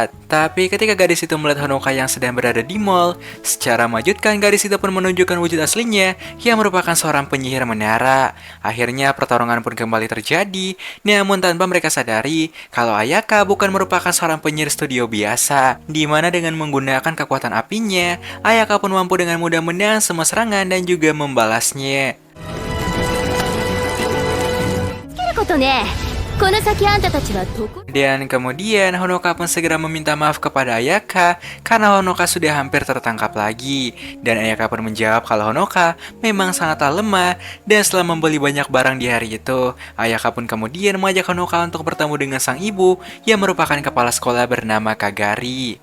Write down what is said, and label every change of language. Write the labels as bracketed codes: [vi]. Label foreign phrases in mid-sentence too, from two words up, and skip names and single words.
[id] Tapi ketika gadis itu melihat Honoka yang sedang berada di mall, secara mengejutkan gadis itu pun menunjukkan wujud aslinya yang merupakan seorang penyihir menara. Akhirnya pertarungan pun kembali terjadi, namun tanpa mereka sadari kalau Ayaka bukan merupakan seorang penyihir studio biasa, di mana dengan menggunakan kekuatan apinya, Ayaka pun mampu dengan mudah menahan semua serangan dan juga membalasnya. [ja] ことね。この先あんたたちはどこ [id] Dan kemudian Honoka pun segera meminta maaf kepada Ayaka karena Honoka sudah hampir tertangkap lagi. Dan Ayaka pun menjawab kalau Honoka memang sangatlah lemah, dan setelah membeli banyak barang di hari itu, Ayaka pun kemudian mengajak Honoka untuk bertemu dengan sang ibu yang merupakan kepala sekolah bernama Kagari.